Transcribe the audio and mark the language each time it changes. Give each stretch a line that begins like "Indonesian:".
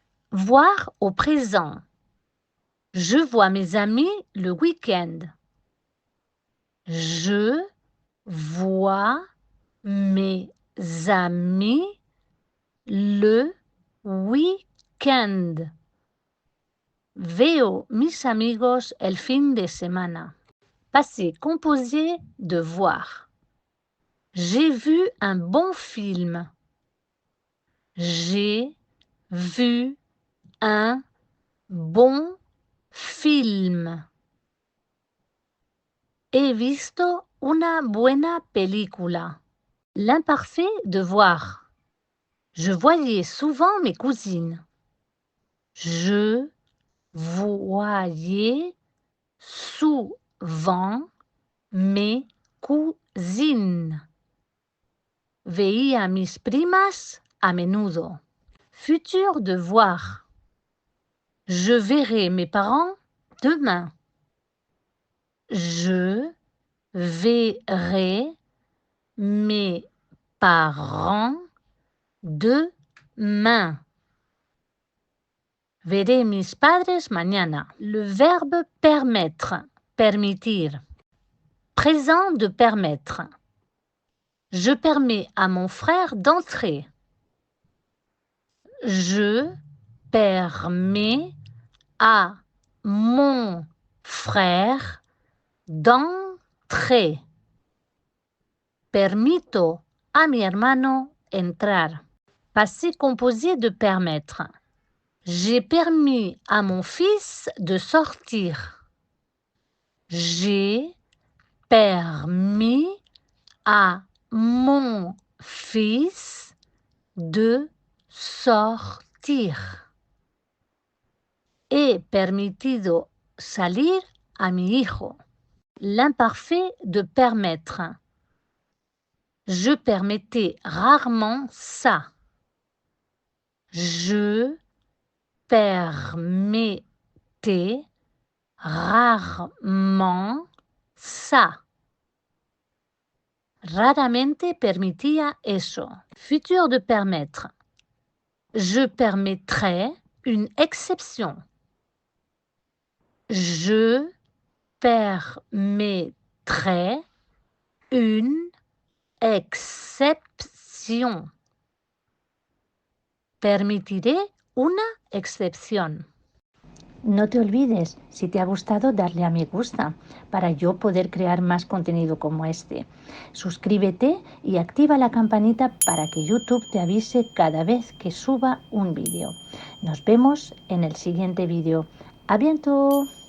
French: Voir au présent. Je vois mes amis le week-end. Je vois mes amis le week-end.
Spanish: Veo mis amigos el fin de semana.
French: Passé composé de voir. J'ai vu un bon film. J'ai vu un bon film.
Spanish: He visto una buena película.
French: L'imparfait de voir. Je voyais souvent mes cousines. Je voyais souvent mes cousines.
Spanish: Veía mis primas a menudo.
French: Futur de voir. Je verrai mes parents demain. Je verrai mes parents demain.
Spanish: Veré mis padres mañana.
French: Le verbe permettre,
Spanish: permitir.
French: Présent de permettre. Je permets à mon frère d'entrer. Je permets à mon frère d'entrer.
Spanish: Permito a mi hermano entrar.
French: Passé composé de permettre. J'ai permis à mon fils de sortir. J'ai permis à mon fils de sortir.
Spanish: He permitido salir a mi hijo.
French: L'imparfait de permettre. Je permettais rarement ça. Je permettais rarement ça.
Spanish: Raramente permitía eso.
French: Futur de permettre. Je permettrai une exception. Je permettrai une exception.
Spanish: Permitiré una excepción. No te olvides, si te ha gustado, darle a me gusta para yo poder crear más contenido como este. Suscríbete y activa la campanita para que YouTube te avise cada vez que suba un vídeo. Nos vemos en el siguiente vídeo.
French: ¡A bientôt!